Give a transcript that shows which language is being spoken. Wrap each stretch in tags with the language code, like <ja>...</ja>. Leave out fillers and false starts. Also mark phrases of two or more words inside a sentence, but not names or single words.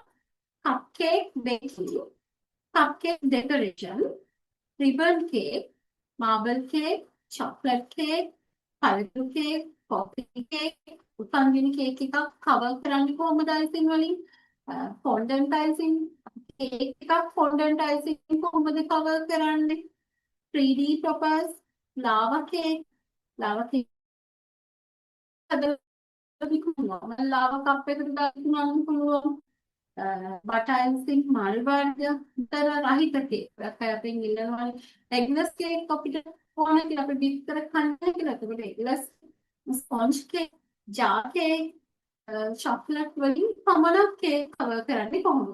<en>cup cake baking, cup cake decoration, ribbon cake, marble cake, chocolate cake,</en> <si>පළතුරු කේක්,</si> <en>coffee cake,</en> <si>උපන්දින කේක් එකක් කවර් කරන්නේ කොහොමද අයිසින් වලින්?</si> <en>fondant icing.</en> <si>කේක් එකක්</si> <en>fondant icing</en> <si>කොහොමද කවර් කරන්නේ?</si> <en>3D toppers, lava cake lava cup</en> <si>එකට දාන්න පුළුවන්.</si> <en>butter icing</en> <si>මල් වර්ග විතර රහිත කේක්. අපෙන් ඉල්ලනවා</si> <en>eggless cake</en> <si>අපිට ඕන කියලා අපි විතර කන්නේ කියලා. ඒකට</si> <en>eggless sponge cake,</en> <si>ජා කේක්, චොක්ලට් වලින් පමණක්</si> <en>cake cover</en> <si>කරන්නේ කොහොමද?</si>